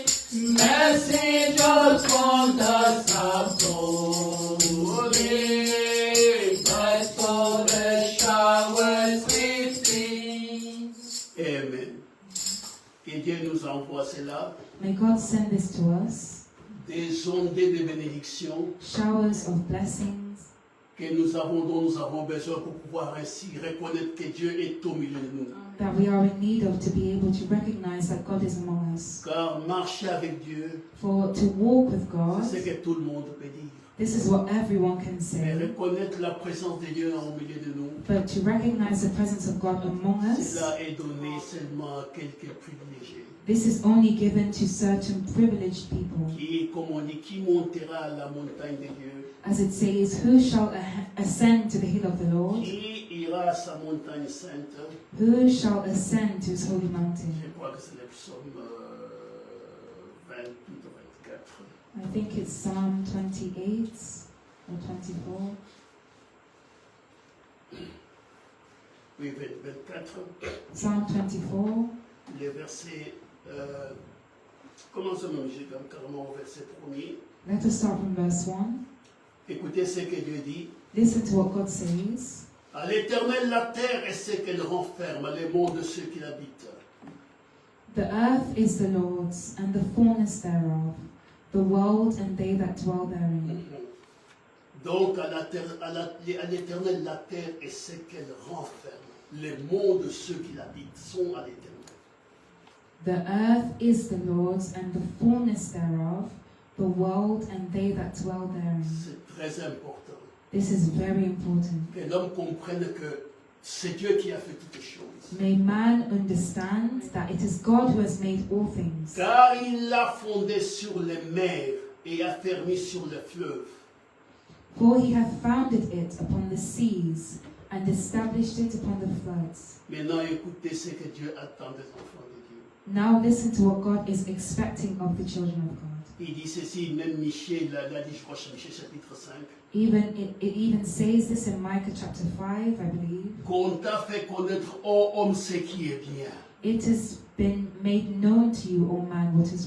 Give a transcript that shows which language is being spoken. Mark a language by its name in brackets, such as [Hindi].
[English] Messengers from the south calling, but for the showers we flee. Amen. [French] Que Dieu nous envoie cela, [English] May God send this to us, [French] des ondées de bénédiction [English] showers of blessings [French] que nous avons, dont nous avons besoin pour pouvoir ainsi reconnaître que Dieu est au milieu de nous. [English] that we are in need of to be able to recognize that God is among us. [French] Car marcher avec Dieu, [English] For to walk with God, [French] c'est ce que tout le monde peut dire. [English] this is what everyone can [French] Mais [English] say. [French] reconnaître la présence de Dieu au milieu de nous, [English] But to recognize the presence of God among us, [French] cela est donné seulement à quelques privilégiés. [English] this is only given to certain privileged people. [French] Qui, comme on dit, qui montera à la montagne de Dieu, [English] As it says, who shall ascend to the hill of the Lord? [French] qui ira à sa montagne sainte. [English] Who shall ascend to his holy [French] Je [English] mountain? [French] crois que c'est le psaume 28 ou 24. [English] I think it's Psalm 28 or 24. [French] Oui, 24. [English] Psalm 24. [French] Les versets. Commençons carrément au verset 1er. [English] Let us start from verse 1. [French] Écoutez ce que Dieu dit. [English] Listen to what God says. [French] À l'Éternel la terre et ce qu'elle renferme, les monts de ceux qui l'habitent. [English] The earth is the Lord's, and the fullness thereof, the world and they that dwell therein. [French] Donc à l'Éternel la terre et ce qu'elle renferme, les monts de ceux qui l'habitent sont à l'Éternel. [English] The earth is the Lord's, and the fullness thereof, the world and they that dwell therein. [French] C'est très important [English] This is very important. [French] que l'homme comprenne que c'est Dieu qui a fait toutes choses. [English] May man understand that it is God who has made all things. [French] Car il l'a fondé sur les mers et affermi sur les fleuves. [English] For he hath founded it upon the seas, and established it upon the floods. [French] Maintenant, écoutez ce que Dieu attend des enfants de Dieu. [English] Now listen to what God is expecting of the children of God. [French] Il dit ceci, même Michée l'a dit, je crois, chez Michée chapitre 5. [English] It even says this in Micah chapter 5, I believe. [French] Qu'on t'a fait connaître, ô homme, ce qui est bien. [English] It has been made known to you, O man, what is